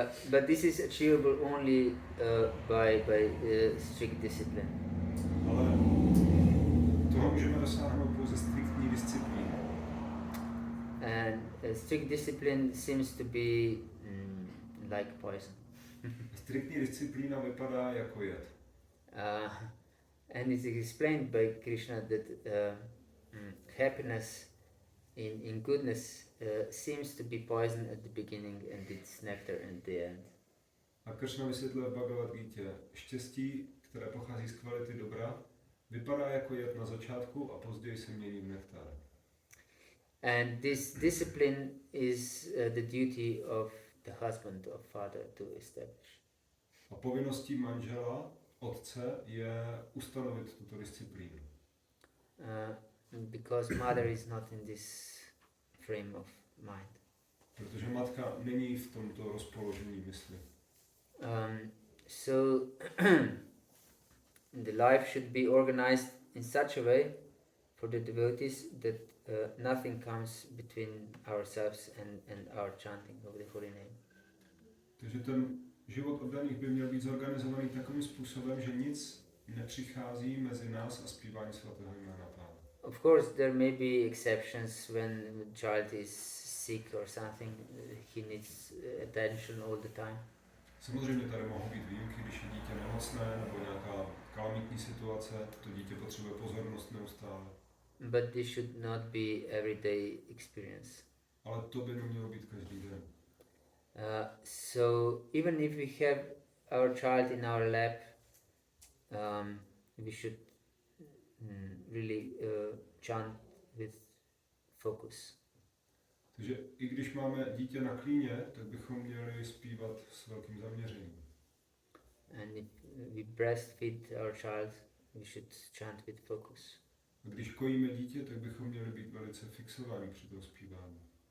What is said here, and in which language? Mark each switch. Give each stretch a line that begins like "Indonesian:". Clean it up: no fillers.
English: But this is achievable only by strict discipline.
Czech: Ale toho můžeme dosáhnout pouze striktní disciplínou.
English: And strict discipline seems to be like poison.
Czech: Striktní disciplína vypadá jako jed.
English: And it's explained by Krishna that happiness in goodness seems to be poison at the beginning and it's nectar at the end.
Czech: A Krishna vysvětlil v Bhagavad-gítě, štěstí, které pochází z kvality dobra, vypadá jako jed na začátku a později se mění v nektar.
English: And this discipline is the duty of the husband or father to establish.
Czech: A povinností manžela, otce, je ustanovit tuto disciplínu.
English: Because mother is not in this frame of mind.
Czech: Protože matka není v tomto rozpoložení mysli.
English: So the life should be organized in such a way for the devotees that nothing comes between ourselves and our chanting of the holy name.
Czech: Takže ten život oddaných by měl být zorganizovaný takovým způsobem, že nic nepřichází mezi nás a zpívání svatého jména Pána.
English: Of course, there may be exceptions when the child is sick or something, he needs attention all the time.
Czech: Samozřejmě tady mohou být výjimky, když je dítě nemocné nebo nějaká kalamitní situace, to dítě potřebuje pozornost neustále.
English: But this should not be everyday experience.
Czech: Ale to by nemělo být každý den.
English: So even if we have our child in our lap, we should really chant with focus.
Czech: Takže i když máme dítě na klíně, tak bychom měli zpívat s velkým zaměřením.
English: And if we breastfeed our child, we should chant with focus.
Czech: A když kojíme dítě, tak bychom měli být velice fixovaní při tom zpívání.